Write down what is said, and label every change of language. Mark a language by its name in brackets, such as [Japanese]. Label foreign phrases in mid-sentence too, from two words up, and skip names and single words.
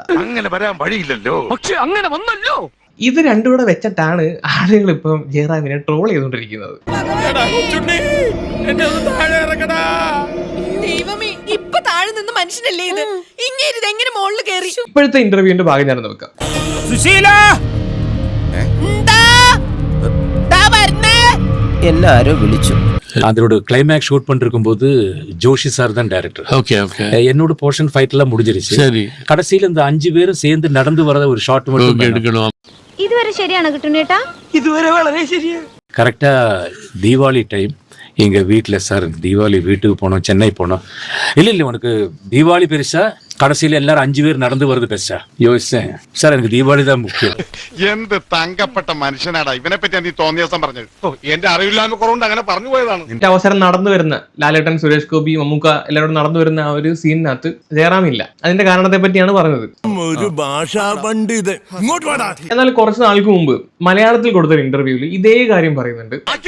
[Malayalam] അങ്ങനെ വരാൻ വഴിയില്ലല്ലോ, പക്ഷെ അങ്ങനെ വന്നല്ലോ. ഇത് രണ്ടും കൂടെ വെച്ചിട്ടാണ് ആളുകൾ ഇപ്പം ജയറാമിനെ ട്രോൾ ചെയ്തുകൊണ്ടിരിക്കുന്നത്. ഇപ്പൊ താഴെ നിന്ന് മനുഷ്യനല്ലേ ഇത്, ഇങ്ങനെ എങ്ങനെ മുകളിൽ കയറി? ഇപ്പോഴത്തെ ഇന്റർവ്യൂവിന്റെ ഭാഗം ഞാൻ നോക്കാം. [Tamil] எல்லாரும் விழிச்சு அதோட [English] climax shoot [Tamil] பண்ணிருக்கும் போது ஜோஷி சார் தான் டைரக்டர். என்னோட [English] portion fight [Tamil] எல்லாம் முடிஞ்சிருச்சு. சரி, கடைசியில இந்த 5 பேரும் சேர்ந்து நடந்து வரத ஒரு ஷாட் மட்டும் எடுக்கணும். இதுவரை சரியான கிட்டுனேட்டா? [Malayalam] ഇതുവരെ വളരെ ശരിയാ. [Tamil] கரெக்டா தீபாவளி டைம் எங்க வீட்டுல சார் தீபாவளி வீட்டுக்கு போனோம், சென்னை போனோம். இல்ல உனக்கு தீபாவளி பெருசா கடைசியில எல்லாரும் 5 பேர் நடந்து வருது பெருசா? யோசிச்சேன் சார், எனக்கு தீபாவளி தான் முக்கியம். [Malayalam] എന്ത് തങ്കപ്പെട്ട മനുഷ്യനാടാ ഇവനെ പറ്റി നീ തോന്നിയ ദിവസം പറഞ്ഞത്. എന്റെ അറിവില്ലായ്മ കുറവുണ്ട് അങ്ങനെ പറഞ്ഞു പോയതാണ്. എന്റെ അവസരം നടന്നു വരുന്ന ലാലേട്ടൻ, സുരേഷ് ഗോപി, മമ്മൂക്ക എല്ലാവരും നടന്നു വരുന്ന ആ ഒരു സീനിനകത്ത് ജയറാം ഇല്ല. അതിന്റെ കാരണത്തെ പറ്റിയാണ് പറഞ്ഞത്. ഒരു ഭാഷാ പണ്ഡിതൻ. എന്നാൽ കുറച്ച് നാൾക്ക് മുമ്പ് മലയാളത്തിൽ കൊടുത്തൊരു ഇന്റർവ്യൂവിൽ ഇതേ കാര്യം പറയുന്നുണ്ട്.